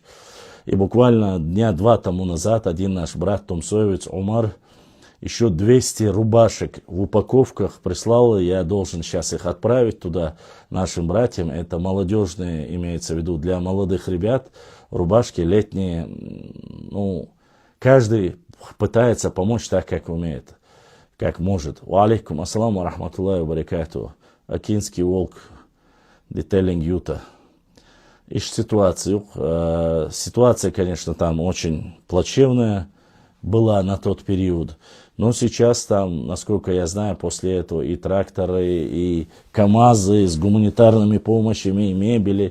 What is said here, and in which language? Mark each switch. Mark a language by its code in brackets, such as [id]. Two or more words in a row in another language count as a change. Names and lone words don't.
[ru] И буквально дня 2 тому назад один наш брат тумсоевец Умар еще 200 рубашек в упаковках прислал. Я должен сейчас их отправить туда нашим братьям. Это молодежные, имеется в виду, для молодых ребят. Рубашки летние. Каждый пытается помочь так, как умеет, как может. [ar] وعليكم السلام رحمة الله وبركاته. Акинский волк, детейлинг Юта. [ru] Ищ ситуацию. Ситуация, конечно, там очень плачевная была на тот период. Но сейчас там, насколько я знаю, после этого и тракторы, и КАМАЗы с гуманитарными помощями, и мебели.